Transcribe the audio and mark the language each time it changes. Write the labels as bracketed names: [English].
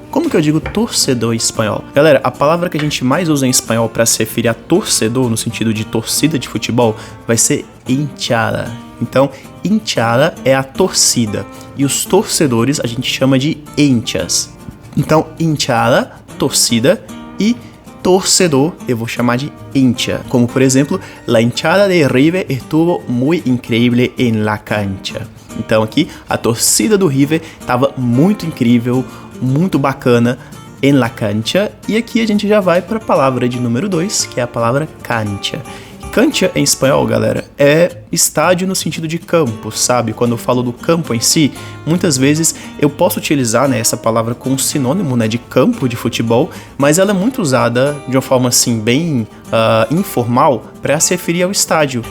[Portuguese] Como que eu digo torcedor em espanhol? Galera, a palavra que a gente mais usa em espanhol para se referir a torcedor, no sentido de torcida de futebol, vai ser hinchada. Então, hinchada é a torcida, e os torcedores a gente chama de hinchas. Então, hinchada, torcida, e torcedor eu vou chamar de hincha. [Spanish] Como, por exemplo, la hinchada de River estuvo muy increíble en la cancha. [Portuguese] Então aqui, a torcida do River estava muito incrível, muito bacana [Spanish] en la cancha. [Portuguese] E aqui a gente já vai para a palavra de número 2, que é a palavra cancha. Cancha em espanhol, galera, é estádio no sentido de campo, sabe? Quando eu falo do campo em si, muitas vezes eu posso utilizar, né, essa palavra como sinônimo, né, de campo de futebol, mas ela é muito usada de uma forma assim bem informal para se referir ao estádio.